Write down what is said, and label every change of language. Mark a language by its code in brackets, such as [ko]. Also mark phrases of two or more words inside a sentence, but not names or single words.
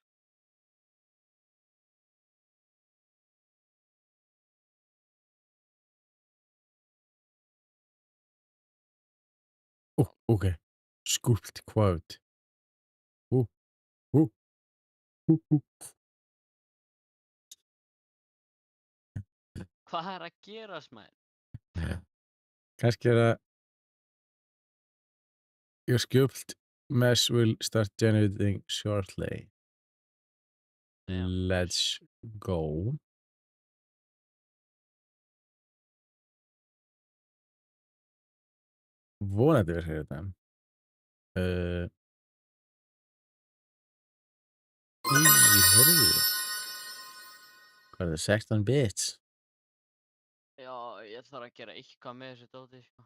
[en] Ok. Sculpt quote. [is] Hvað er að gerast, maður? Kannski er það [en] your sculpt mesh will start generating shortly. Damn. Let's go. [is] Vonandi virkar þetta. Heyrðu. Hvað er það? 16 bits? Já, ég þarf að gera eitthvað með þessu dóti, sko.